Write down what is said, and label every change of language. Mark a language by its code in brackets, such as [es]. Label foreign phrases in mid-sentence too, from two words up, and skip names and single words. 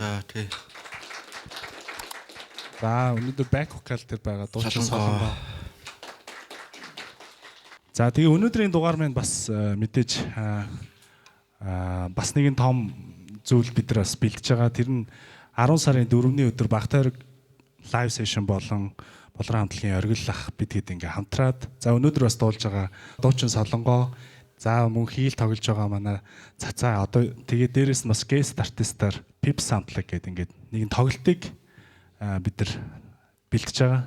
[mn] За тий. За өнөөдөр [en] back vocal [mn] дээр байгаа дуучин Солонгоо. За тэгээ өнөөдрийн дугаар маань бас мэдээж бас нэгэн том зүйл бид нар бас бэлдэж байгаа. Тэр нь 10 сарын 4-ний өдөр Багтайраг [en] live session [mn] болон болрон хамтлагийн оргил ах бид хэд ингээ хамтраад за өнөөдөр бас дуулж байгаа дуучин Солонгоо. За мөн Хийл тоглож байгаа манай Цацаа одоо тэгээ дээрэс нь бас guest артистаар Pip Samtlag гэдэг ингээд нэгэн тоглолтыг бид нар бэлтэж байгаа.